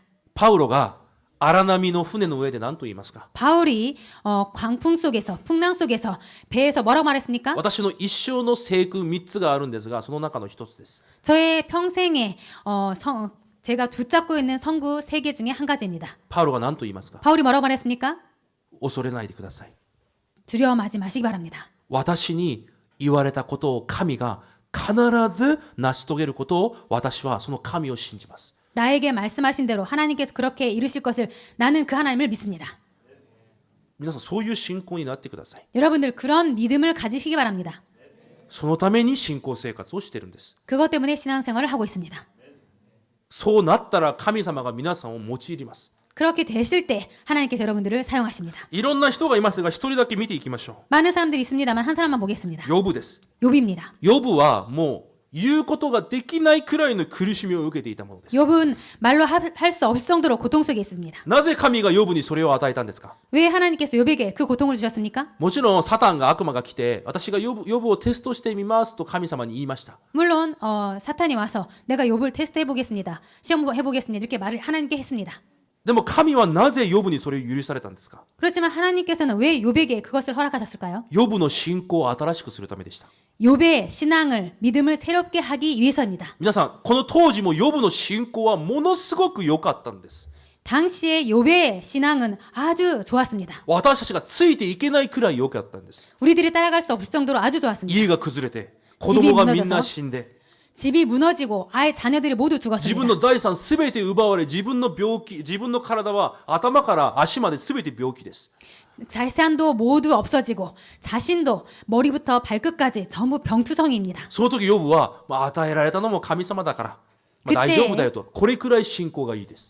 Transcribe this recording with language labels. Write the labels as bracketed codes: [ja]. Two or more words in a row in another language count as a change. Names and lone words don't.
[ja] パウロが荒波の船の上で何と言いますか。 [ko] 바울이 풍랑 속에서 배에서 뭐라고 말했습니까? [ja] 私の一生の聖句3つがあるんですがその中の一つです。 [ko] 저의 평생에 제가 붙잡고 있는 성구 3개 중에 한 가지입니다. [ja] パウロが何と言いますか。 [ko] 바울이 뭐라고 말했습니까? [ja] 恐れないでください。 [ko] 두려워하지 마시기 바랍니다. [ja] 私に言われたことを神が必ず成し遂げることを私はその神を信じます。 [ko] 나에게 말씀하신 대로 하나님께서 그렇게 이루실 것을 나는 그 하나님을 믿습니다. [ja] 皆さんそういう信仰になってください。 [ko] 여러분들 그런 믿음을 가지시기 바랍니다. [ja] そのために信仰生活をしているんです。 [ko] 그것 때문에 신앙생활을 하고 있습니다. [ja] そうなったら神様が皆さんを用います。 [ko] 그렇게 되실 때 하나님께서 여러분들을 사용하십니다. [ja] いろんな人がいますが一人だけ見ていきましょ [ko] 많은 사람들이 있습니다만 한 사람만 보겠습니다. [ja] う。ヨブです。 [ko] 욥입니다. [ja] ヨブはもう言うことができないくらいの苦しみを受けていたものです。 [ko] 욥은 말로 할 수 없을 정도로 고통 속에 있습니다. [ja] なぜ神がヨブにそれを与えたんですか。 [ko] 왜 하나님께서 욥에게 그 고통을 주셨습니까? [ja] もちろんサタンが悪魔が来て私がヨブをテストしてみますと神様に言いました。 [ko] 물론 사탄이 와서 내가 욥을 테스트해 보겠습니다. 시험 해보겠습니다. 이렇게 말을 하나님께 했습니다. [ja] でも神はなぜヨブにそれを許されたんですか。 [ko] 그렇지만 하나님께서는 왜 욥에게 그것을 허락하셨을까요? [ja] ヨブの信仰を新しくするためでした。 [ko] 욥의 신앙을 믿음을 새롭게 하기 위해서입니다. [ja] 皆さんこの当時もヨブの信仰はものすごく良かったんです。 [ko] 당시의 욥의 신앙은 아주 좋았습니다. [ja] 私たちがついていけないくらい良かったんです。 [ko] 우리들이 따라갈 수 없을 정도로 아주 좋았습니다. [ja] 家が崩れて、子供がみんな死んで、 [ko] 집이 무너지고 아예 자녀들이 모두 [ja] 自分 [ko] 죽었습니다. [ja] の財産すべて奪われ、自分の病気、自分の体は頭から足まですべて病気です。 [ko] 재산도 모두 없어지고 자신도 머리부터 발끝까지 전부 병투성이입니다. [ja] その時ヨブは、与えられたのも神様だから、大丈夫だよと、これくらい信仰がいいです。